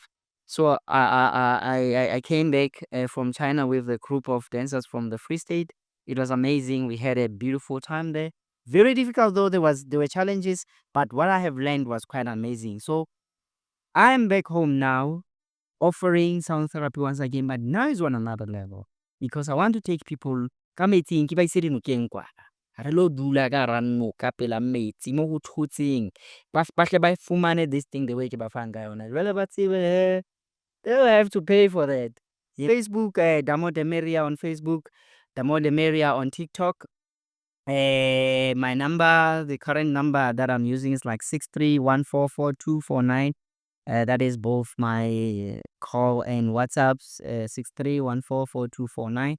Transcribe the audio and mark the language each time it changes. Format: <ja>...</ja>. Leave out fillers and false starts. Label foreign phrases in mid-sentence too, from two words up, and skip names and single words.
<en>So I came back from China with a group of dancers from the Free State. It was amazing. We had a beautiful time there. Very difficult though. There were challenges, but what I have learned was quite amazing. So I am back home now, offering sound therapy once again, but now is on another level because I want to take people</en> <st>ka metsing ke ba ise dinokeng kwana. Re lo dula ka hara noka pela metsi mo go thotseng. Ba hle ba fumane</st> <en>this thing the way</en> <st>ke ba fang ka yona. Jwale ba tsebe</st> <en>they will have to pay for that. Facebook, Damo Demeria on Facebook, Damo Demeria on TikTok. My number, the current number that I'm using is like 63144249. That is both my call and WhatsApps, 63144249.</en>